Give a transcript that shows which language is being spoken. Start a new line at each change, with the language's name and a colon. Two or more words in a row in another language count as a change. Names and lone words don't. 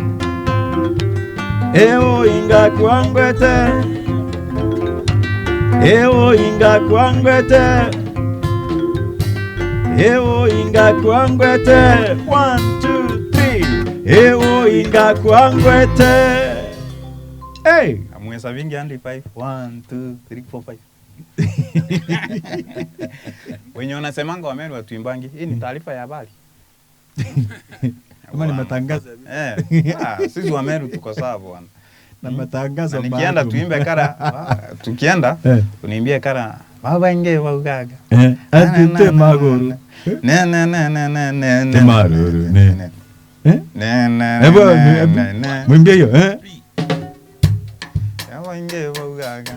Meru: Ewo inga kwangwete Ewo inga kwangwete Ewo inga kwangwete 1, 2, 3 Ewo inga kwangwete Hey
Swahili: Amwesa vingi hadi 5 1 2 3 4 5 Wenye wanasemanga Wameru watuimbangi hii ni taarifa ya habari Kama ni matangazo sisi Wameru tuko sawa bwana na matangazo na nikienda tuimbe kara tukienda uniimbie
Meru: kara baba inge wa ugaga atite maguru ne maruru ne
Swahili: mwimbie hiyo
Meru: baba inge wa ugaga